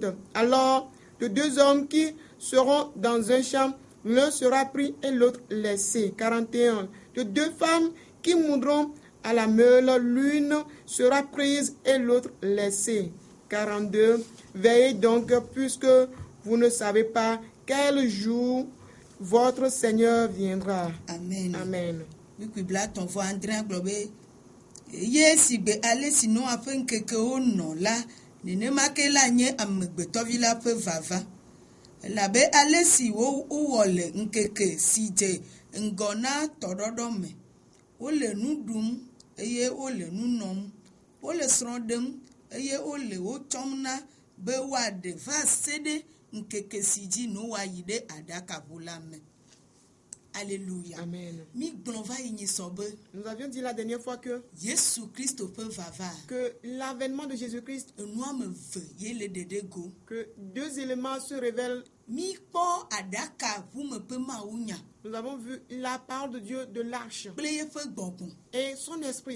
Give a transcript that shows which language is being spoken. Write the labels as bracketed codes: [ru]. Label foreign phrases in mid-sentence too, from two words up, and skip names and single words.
[fr] Alors, de deux hommes qui seront dans un champ, l'un sera pris et l'autre laissé. 41. De deux femmes qui moudront à la meule, l'une sera prise et l'autre laissée. 42. Veillez donc, puisque vous ne savez pas quel jour votre Seigneur viendra. Amen. Amen. [ee] Nenemakela nye amegbetɔvila ƒe vava elabe ale si wowɔ le nkeke si dze ŋgɔ na tɔɖɔɖɔ me wole nu ɖum eye wole nu nɔm wole srɔ̃ ɖem eye wole wo tsɔm na be woaɖe va se ɖe nkeke si dzi no woayi ɖe aɖakaʋu la me. [fr] Alléluia. Amen. Nous avions dit la dernière fois que l'avènement de Jésus-Christ, que deux éléments se révèlent. Nous avons vu la parole de Dieu de l'arche et son esprit.